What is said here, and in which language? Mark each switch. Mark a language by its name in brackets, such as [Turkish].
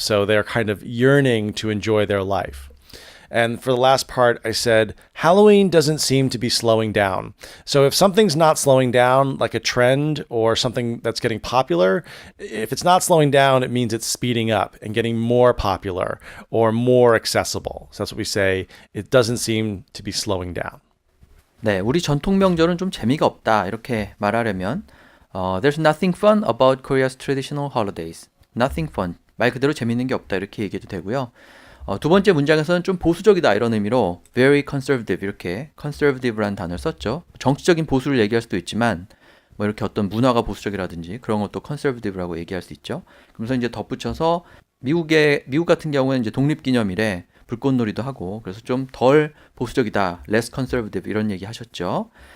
[English] So they're kind of yearning to enjoy their life. And for the last part, I said, Halloween doesn't seem to be slowing down. So if something's not slowing down, like a trend or something that's getting popular, if it's not slowing down, it means it's speeding up and getting more popular or more accessible. So that's what we say. It doesn't seem to be slowing down. [Korean] 네, 우리 전통 명절은 좀 재미가 없다. 이렇게 말하려면 [English] There's nothing fun about Korea's traditional holidays. Nothing fun. [Korean] 말 그대로 재밌는 게 없다. 이렇게 얘기해도 되고요. 두 번째 문장에서는 좀 보수적이다 이런 의미로 [English] very conservative [Korean] 이렇게 conservative라는 단어를 썼죠. 정치적인 보수를 얘기할 수도 있지만 뭐 이렇게 어떤 문화가 보수적이라든지 그런 것도 conservative라고 얘기할 수 있죠. 그러면서 이제 덧붙여서 미국 같은 경우에는 이제 독립기념일에 불꽃놀이도 하고 그래서 좀 덜 보수적이다, [English] less conservative [Korean] 이런 얘기 하셨죠.